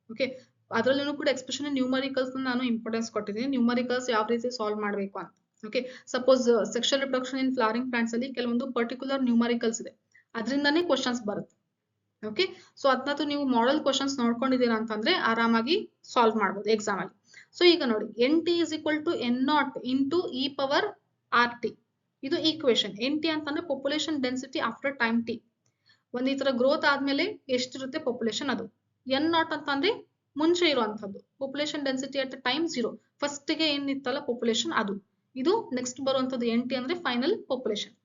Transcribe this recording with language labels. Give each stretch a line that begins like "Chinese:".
Kannada: Okay, ಅದರಲ್ಲೂ ಕೂಡ especially numericals ನಾನು ಇಂಪಾರ್ಟೆನ್ಸ್ ಕೊಟ್ಟಿದ್ದೀನಿ. ನ್ಯೂಮರಿಕಲ್ಸ್ ಯಾವ ರೀತಿ ಸಾಲ್ವ್ ಮಾಡಬೇಕು ಅಂತ. ಓಕೆ, ಸಪೋಸ್ ಸೆಕ್ಷುವಲ್ ರಿಪ್ರೊಡಕ್ಷನ್ ಇನ್ ಫ್ಲವರಿಂಗ್ ಪ್ಲಾಂಟ್ಸ್ ಅಲ್ಲಿ ಕೆಲವೊಂದು ಪರ್ಟಿಕ್ಯುಲರ್ ನ್ಯೂಮರಿಕಲ್ಸ್ ಇದೆ, ಅದರಿಂದಾನೇ ಕ್ವಶನ್ಸ್ ಬರುತ್ತೆ. ಓಕೆ, ಸೊ ಅದನ್ನ ನೀವು ಮಾಡೆಲ್ ಕ್ವಶನ್ಸ್ ನೋಡ್ಕೊಂಡಿದ್ದೀರಾ ಅಂತಂದ್ರೆ ಆರಾಮಾಗಿ ಸಾಲ್ವ್ ಮಾಡ್ಬೋದು ಎಕ್ಸಾಮ್ ಅಲ್ಲಿ. ಸೊ ಈಗ ನೋಡಿ,
English: NT is equal to N0 into e power RT.
Kannada: ಇದು ಈಕ್ವೇಶನ್. NT ಅಂತಂದ್ರೆ population density after time T. ಒಂದ್ ಈ ತರ ಗ್ರೋತ್ ಆದ್ಮೇಲೆ ಎಷ್ಟಿರುತ್ತೆ ಪಾಪ್ಯುಲೇಷನ್, ಅದು. N0 ಅಂತಂದ್ರೆ ಮುಂಚೆ ಇರುವಂತದ್ದು, population density at time 0. First ಗೆ ಏನಿತ್ತಲ್ಲ ಪಾಪ್ಯುಲೇಷನ್ ಅದು. ಇದು ನೆಕ್ಸ್ಟ್ ಬರುವಂತದ್ದು NT ಅಂದ್ರೆ ಫೈನಲ್ ಪಾಪ್ಯುಲೇಷನ್.